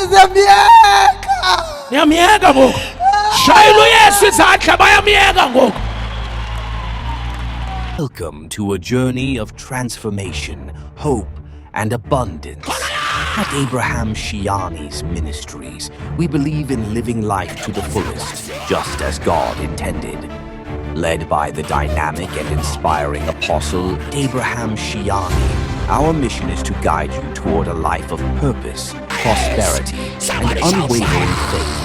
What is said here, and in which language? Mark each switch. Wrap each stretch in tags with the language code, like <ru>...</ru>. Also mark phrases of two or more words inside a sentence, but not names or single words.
<xh>bayamyeka. Niyamyeka ngoku. Shayela uYesu izandla bayamyeka ngoku.</xh> <en>Welcome to a journey of transformation, hope, and abundance. At Abraham Shiani's Ministries, we believe in living life to the fullest, just as God intended. Led by the dynamic and inspiring apostle Abraham Shiani, our mission is to guide you toward a life of purpose, prosperity, and unwavering faith.</en>